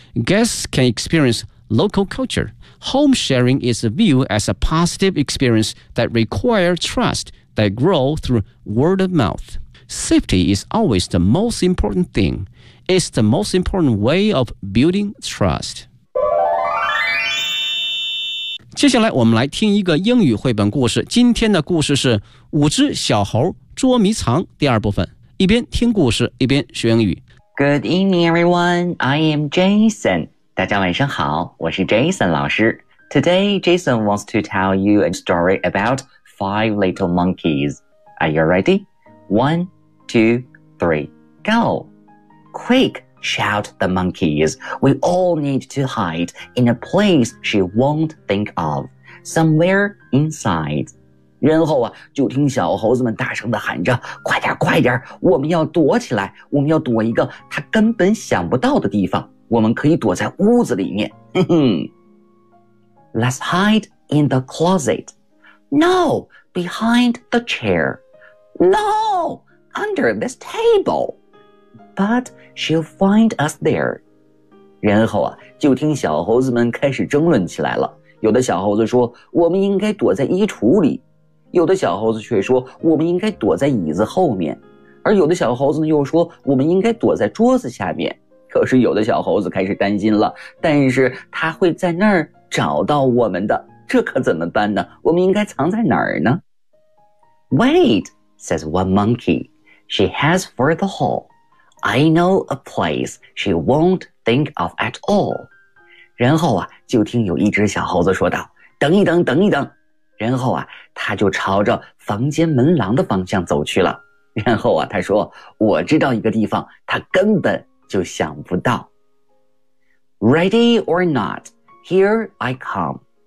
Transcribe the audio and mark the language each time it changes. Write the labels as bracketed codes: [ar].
[en] Guests can experience local culture. Home sharing is viewed as a positive experience that requires trust that grows through word of mouth. Safety is always the most important thing. It's the most important way of building trust. [zh] 接下来我们来听一个英语绘本故事，今天的故事是五只小猴捉迷藏第二部分，一边听故事一边学英语。 [en] Good evening everyone, I am Jason. [zh] 大家晚上好，我是 Jason 老师。 [en] Today Jason wants to tell you a story about five little monkeys. Are you ready? 1, 2, 3, go! Quick! Shout the monkeys. We all need to hide in a place she won't think of. somewhere inside。 [zh] 然后啊，就听小猴子们大声地喊着，快点快点，我们要躲起来，我们要躲一个他根本想不到的地方，我们可以躲在屋子里面。 [en] Let's hide in the closet. No, behind the chair. No, under this table. But she'll find us there. [zh] 然后啊，就听小猴子们开始争论起来了。有的小猴子说，我们应该躲在衣橱里。有的小猴子却说，我们应该躲在椅子后面。而有的小猴子呢又说，我们应该躲在桌子下面。可是有的小猴子开始担心了，但是他会在那儿找到我们的，这可怎么办呢？我们应该藏在哪儿呢？ [en] Wait, says one monkey. She has for the hole. I know a place she won't think of at all. [zh] 然后啊，就听有一只小猴子说道，等一等，等一等。然后啊，他就朝着房间门廊的方向走去了。然后啊，他说，我知道一个地方，他根本就想不到。 [en] Ready or not, here I come.